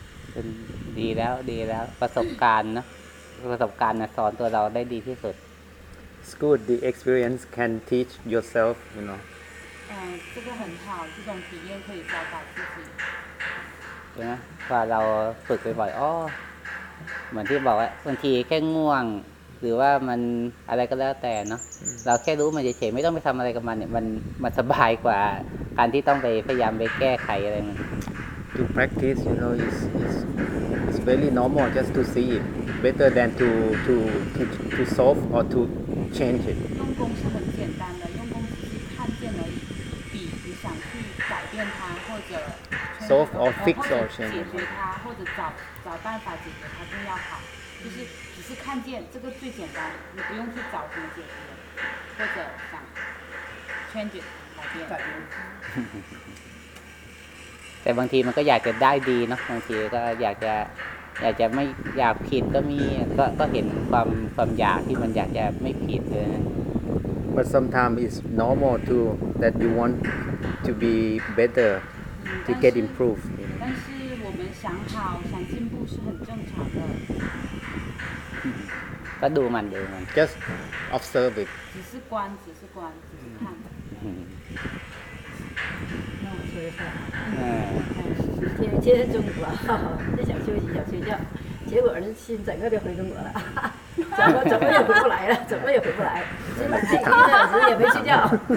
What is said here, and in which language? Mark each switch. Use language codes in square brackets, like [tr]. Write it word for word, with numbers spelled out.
[th] เป็นดีแล้วดีแล้วประสบการณ์นะประสบการณ์นะสอนตัวเราได้ดีที่สุด [en] It's good. The experience can teach yourself, you know. [zh] 嗯，这个很好，这种体验可以教导自己。 [th] 对啊，พอเราฝึกบ่อยๆ อ๋อ เหมือนที่บอกว่าบางทีแค่ง่วงหรือว่ามันอะไรก็แล้วแต่เนาะเราแค่รู้มันเฉยๆไม่ต้องไปทำอะไรกับมันเนี่ยมันมันสบายกว่าการที่ต้องไปพยายามไปแก้ไขอะไรมัน [en] To practice, you know, is is is very normal just to see it better than to to to to solve or to. Change it. [zh] 用功是很简单的，用功只是看见而已，比你想去改变它或者 [en] solve or fix or [zh] 解决它或者找找办法解决它更要好。就是只是看见这个最简单，你不用去找怎么解决，或者想 [en] change it [zh] 改变。 [th] แต่บางทีมันก็อยากจะได้ดีเนาะบางทีก็อยากจะอยากจะไม่อยากผิดก็มีก็ก็เห็นความความอยากที่มันอยากจะไม่ผิดเลย [en] But sometimes it's normal too that you want to be better to get improved [zh] 但是我们想好想进步是很正常的 [th] ก็ดูมันดูมัน [en] Just observe it [zh] 只是观只是观只是看那我说一下嗯，因为今天中午啊，就想休息想睡觉，结果呢心整个就回中国了，怎么怎么也回不来了，怎么也回不来，基本上一个小时也没睡觉。